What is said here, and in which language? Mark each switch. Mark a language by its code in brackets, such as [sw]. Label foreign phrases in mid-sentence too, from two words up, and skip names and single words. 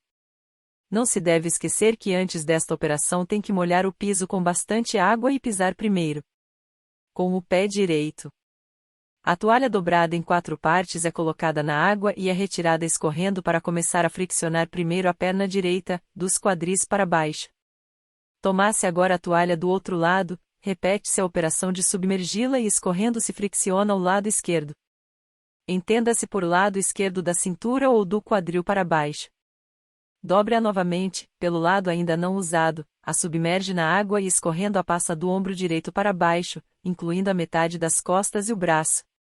[pt] Não se deve esquecer que antes desta operação tem que molhar o piso com bastante água e pisar primeiro com o pé direito. A toalha dobrada em 4 partes é colocada na água e é retirada escorrendo para começar a friccionar primeiro a perna direita, dos quadris para baixo. Tomar-se agora a toalha do outro lado, repete-se a operação de submergi-la e escorrendo se fricciona o lado esquerdo. Entenda-se por lado esquerdo da cintura ou do quadril para baixo. Dobre-a novamente, pelo lado ainda não usado, a submerge na água e escorrendo a passa do ombro direito para baixo, incluindo a metade das costas e o braço.